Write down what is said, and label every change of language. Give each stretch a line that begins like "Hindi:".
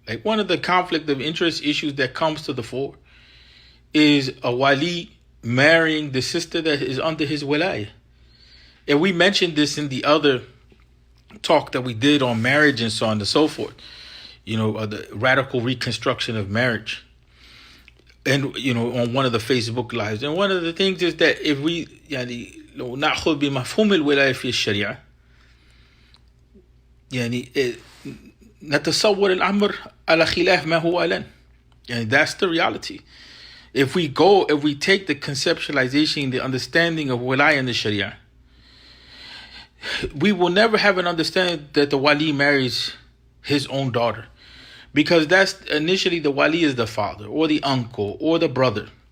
English: Like one of the conflict of interest issues that comes to the fore is a wali marrying the sister that is under his wilayah. And we mentioned this in the other talk that we did on marriage and so on and so forth. The radical reconstruction of marriage. And, on one of the Facebook lives. And one of the things is that if we,
Arabic: لو نأخذ بمفهوم الولاية في الشريعة, نتصور الأمر على خلاف ما هو الآن.
English: And that's the reality. If we take the conceptualization, the understanding of wilayah in the Sharia, we will never have an understanding that the wali marries his own daughter. Because that's initially the wali is the father or the uncle or the brother.